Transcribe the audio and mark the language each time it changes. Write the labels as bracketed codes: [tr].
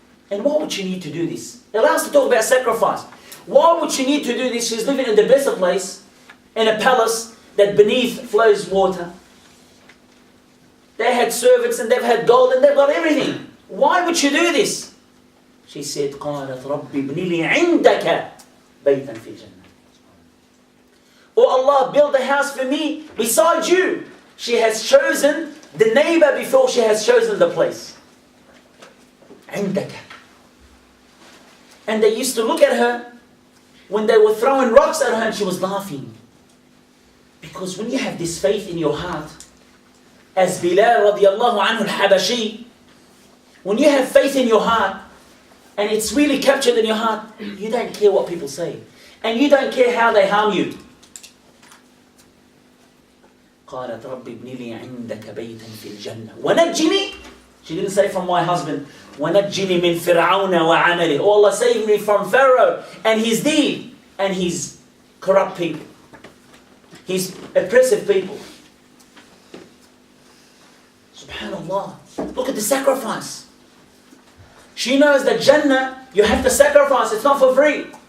[en] And why would she need to do this? It allows us to talk about sacrifice. Why would she need to do this? She's living in the best of place, in a palace that beneath flows water. They had servants and they've had gold and they've got everything. Why would she do this? She said, [ar] قالت ربي ابن لي عندك بيتا في الجنة. [en] Oh Allah, build a house for me beside you. She has chosen the neighbor before she has chosen the place. [ar] عندك. [en] And they used to look at her when they were throwing rocks at her and she was laughing. Because when you have this faith in your heart, as Bilal radiallahu anhu al-Habashi, when you have faith in your heart, and it's really captured in your heart, you don't care what people say. And you don't care how they harm you. [ar] قالت رب ابن لي عندك بيتا في الجنة ونجني. [en] She didn't say from my husband. [ar] ونجني من فرعون وعمله. [en] Oh Allah, save me from Pharaoh and his deed and his corrupt people, his oppressive people. Subhanallah. Look at the sacrifice. She knows that Jannah, you have to sacrifice. It's not for free.